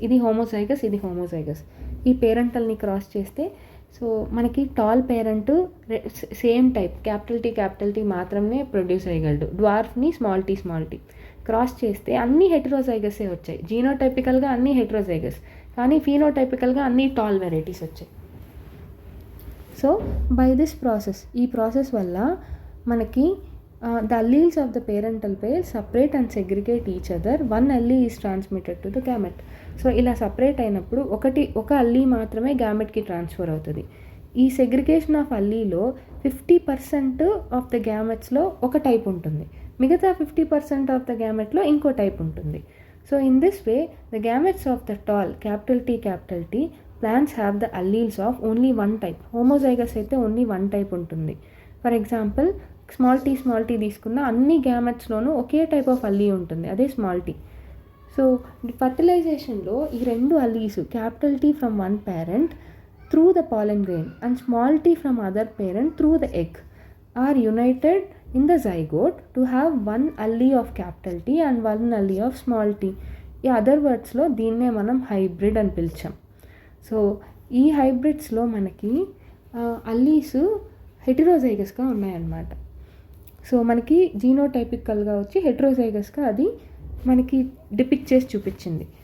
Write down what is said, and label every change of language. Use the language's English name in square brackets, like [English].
[Telugu] ఇది హోమోజైగస్. ఈ పేరెంటల్ని క్రాస్ చేస్తే సో మనకి tall parent same type capital T మాత్రమే ప్రొడ్యూస్ అయ్యగలడు. డ్వార్ఫ్ని స్మాల్ t క్రాస్ చేస్తే అన్ని హెటెరోజైగసే వచ్చాయి. జీనోటైపికల్గా అన్ని హెటెరోజైగస్, కానీ ఫీనోటైపికల్గా అన్ని టాల్ వెరైటీస్ వచ్చాయి. [English] so by this process, [Telugu] ఈ ప్రాసెస్ వల్ల మనకి [English] the alleles of the parental pair separate and segregate each other. One allele is transmitted to the gamete. [Telugu] So ఇలా సపరేట్ అయినప్పుడు ఒక అల్లీ మాత్రమే గ్యామెట్కి ట్రాన్స్ఫర్ అవుతుంది. ఈ సెగ్రిగేషన్ ఆఫ్ అల్లీలో 50% ఆఫ్ ద గ్యామెట్స్లో ఒక టైప్ ఉంటుంది, మిగతా 50% ఆఫ్ ద గ్యామెట్లో ఇంకో టైప్ ఉంటుంది. [English] So in this way the gametes of the tall capital T plants have the alleles of only one type. [Telugu] Homozygous అయితే ఓన్లీ వన్ టైప్ ఉంటుంది. For example small t తీసుకున్న అన్ని గ్యామెట్స్లోనూ ఒకే type of అల్లీ ఉంటుంది, అదే small t. [English] So ఫర్టిలైజేషన్లో ఈ రెండు alleles capital T from one parent through the pollen grain and small t from other parent through the egg are united in the zygote to have one allele of capital T and one allele of small t. [Telugu] ఈ other వర్డ్స్లో దీన్నే మనం hybrid అని పిలిచాం. So ఈ హైబ్రిడ్స్లో మనకి Ally's హెటిరోజైగస్గా ఉన్నాయన్నమాట. So మనకి జీనోటైపికల్గా వచ్చి హెటిరోజైగస్గా అది మనకి డిపిక్ట్ చేసి చూపించింది.